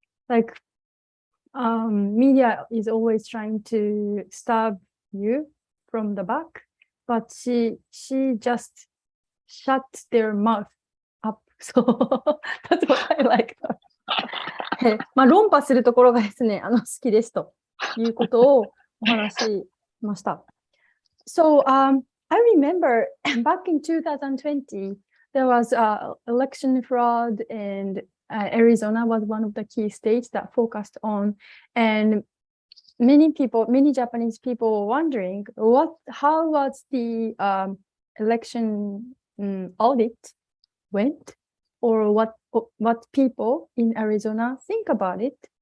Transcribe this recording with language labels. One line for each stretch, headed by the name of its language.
English: Like media is always trying to stab you from the back, but she just shut their mouth up. So that's what I like.
Japanese: 論破するところがですね、好きですということをお話しました。
English: So I remember back in 2020, there was election fraud, and Arizona was one of the key states that focused on, and many Japanese people were wondering how was the election audit went, or what people in Arizona think about it.